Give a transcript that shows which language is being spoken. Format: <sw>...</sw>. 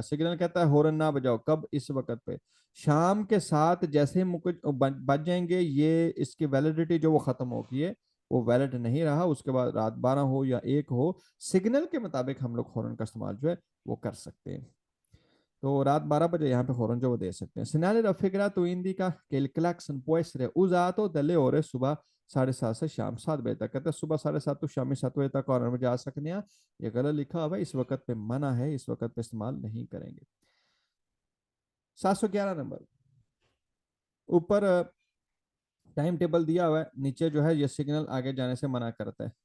<hi>Signal कहता है horn ना बजाओ, कब? इस वक्त पे शाम के 7 जैसे ही मुकुट बज जाएंगे, ये इसकी वैलिडिटी जो वो खत्म होगी है, वो वैलिड नहीं रहा। उसके बाद रात 12 हो या 1 हो, सिग्नल के मुताबिक हम लोग हॉर्न का इस्तेमाल जो है वो कर सकते हैं। तो रात 12 बजे यहाँ पे हॉर्न जो वो दे सकते हैं।</hi> <it>Segnale raffigurato indica che il clacson può essere usato dalle ore</it> <hi>सुबह 7:30 से शाम 7 बजे तक। कहते हैं सुबह 7:30 तो शाम 7 बजे तक हॉर्न में जा सकते हैं। ये गलत लिखा हुआ है, इस वक्त पे मना है, इस वक्त पे इस्तेमाल नहीं करेंगे। 711 नंबर ऊपर टाइम टेबल दिया हुआ है, नीचे जो है ये सिग्नल आगे जाने से मना करता है।</hi>